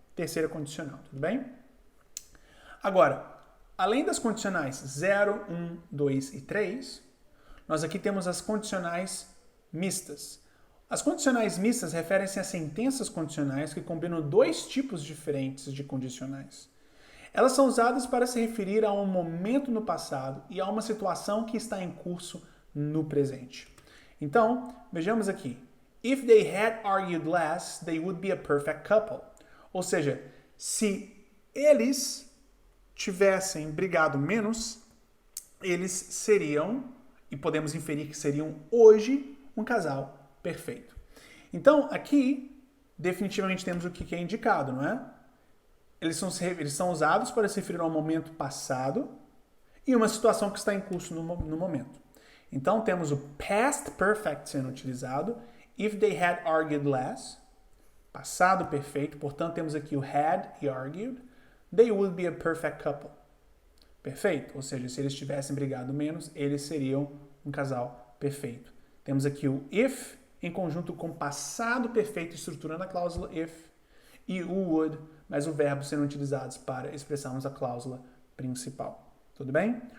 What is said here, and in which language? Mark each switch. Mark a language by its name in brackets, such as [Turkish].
[Portuguese] Terceira condicional, tudo bem? Agora, além das condicionais 0, 1, 2 e 3, nós aqui temos as condicionais mistas. As condicionais mistas referem-se a sentenças condicionais que combinam dois tipos diferentes de condicionais. Elas são usadas para se referir a um momento no passado e a uma situação que está em curso no presente. Então, vejamos aqui. [English] If they had argued less, they would be a perfect couple. [Portuguese] Ou seja, se eles tivessem brigado menos, eles seriam, e podemos inferir que seriam hoje, um casal perfeito. Então, aqui, definitivamente temos o que é indicado, não é? Eles são usados para se referir a um momento passado e uma situação que está em curso no momento. Então, temos o past perfect sendo utilizado. [English] If they had argued less, [Portuguese] passado perfeito. Portanto, temos aqui o [English] had e argued. They would be a perfect couple. [Portuguese] Perfeito? Ou seja, se eles tivessem brigado menos, eles seriam um casal perfeito. Temos aqui o if em conjunto com passado perfeito, estruturando a cláusula if, e o would, mas o verbo sendo utilizados para expressarmos a cláusula principal. Tudo bem?